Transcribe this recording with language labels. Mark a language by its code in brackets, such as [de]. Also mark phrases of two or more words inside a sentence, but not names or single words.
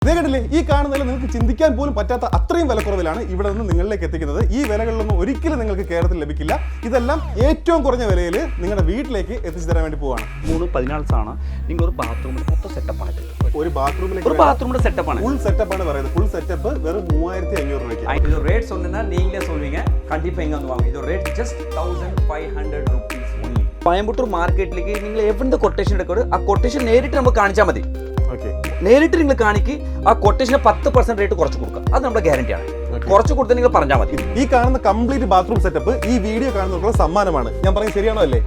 [ml] ഇതേ കണ്ടില്ലേ, ഈ കാണുന്നതിൽ നിങ്ങൾക്ക് ചിന്തിക്കാൻ പോലും പറ്റാത്ത അത്രയും വിലക്കുറവിലാണ് ഇവിടെ നിന്ന് നിങ്ങളിലേക്ക് എത്തിക്കുന്നത്. ഈ വിലകളിലൊന്നും ഒരിക്കലും നിങ്ങൾക്ക് കേരളത്തിൽ ലഭിക്കില്ല. ഇതെല്ലാം ഏറ്റവും കുറഞ്ഞ വിലയിൽ നിങ്ങളുടെ വീട്ടിലേക്ക് എത്തിച്ചു തരാൻ വേണ്ടി പോവാണ്. 3-14 ആണ്. നിങ്ങൾ ഒരു ബാത്റൂമിൽ മൊത്തം സെറ്റപ്പാണ്. ഒരു ബാത്റൂമിന്റെ സെറ്റപ്പാണ്, ഫുൾ സെറ്റപ്പാണ് പറയുന്നത്. [en] full setup [ml] വെറും 3500 രൂപയ്ക്ക്. [ta] இது ரேட் சொன்னா நீங்களே சொல்வீங்க, கண்டிப்பா இங்க வந்து வாங்க. இது ரேட் [en] just 1500 rupees only. [ml] കോയമ്പത്തൂർ മാർക്കറ്റിലേക്ക് നിങ്ങൾ എവിടെ കൊട്ടേഷൻ എടുക്കരുത്, ആ കൊട്ടേഷൻ നേരിട്ട് നമുക്ക് കാണിച്ചാൽ മതി. നേരിട്ട് നിങ്ങൾ കാണിക്ക്, ആ കൊട്ടേഷന് 10% റേറ്റ് കുറച്ച് കൊടുക്കുക. അത് നമ്മുടെ ഗ്യാരണ്ടിയാണ്. കുറച്ച് കൊടുത്ത് നിങ്ങൾ പറഞ്ഞാൽ മതി. ഈ കാണുന്ന [en] complete bathroom setup [ml] ഈ വീഡിയോ കാണുന്നവർക്കുള്ള സമ്മാനമാണ്. ഞാൻ പറയുന്നത് ശരിയാണോ അല്ലേ?